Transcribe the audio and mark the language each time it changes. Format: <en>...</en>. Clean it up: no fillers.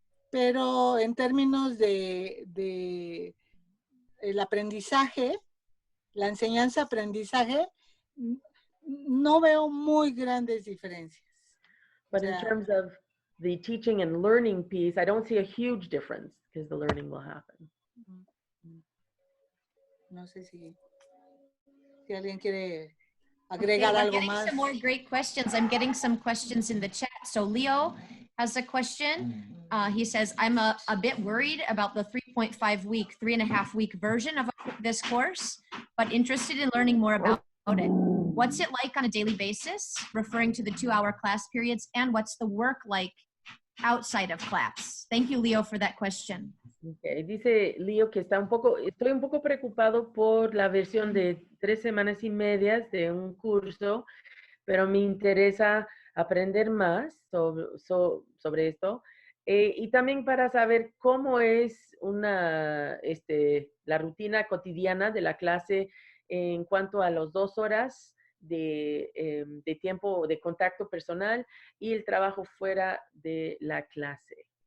<es>Pero en términos de el aprendizaje, la enseñanza-aprendizaje, no veo muy grandes diferencias.</es> <en>But in terms of the teaching and learning piece, I don't see a huge difference because the learning will happen.</en> <es>No sé si alguien quiere agregar algo</es> <en>getting</en> <es>más.</es> <en>some more great questions. I'm getting some questions in the chat. So Leo has a question. He says, I'm a bit worried about the 3.5 week, 3.5 week version of this course, but interested in learning more about it. What's it like on a daily basis, referring to the 2-hour class periods, and what's the work like outside of class? Thank you, Leo, for that question. Okay.</en> <es>Dice Leo que estoy un poco preocupado por la versión de 3 semanas y medias de un curso, pero me interesa aprender más sobre esto y también para saber cómo es la rutina cotidiana de la clase en cuanto a las 2 horas de tiempo de contacto personal y el trabajo fuera de la clase.</es>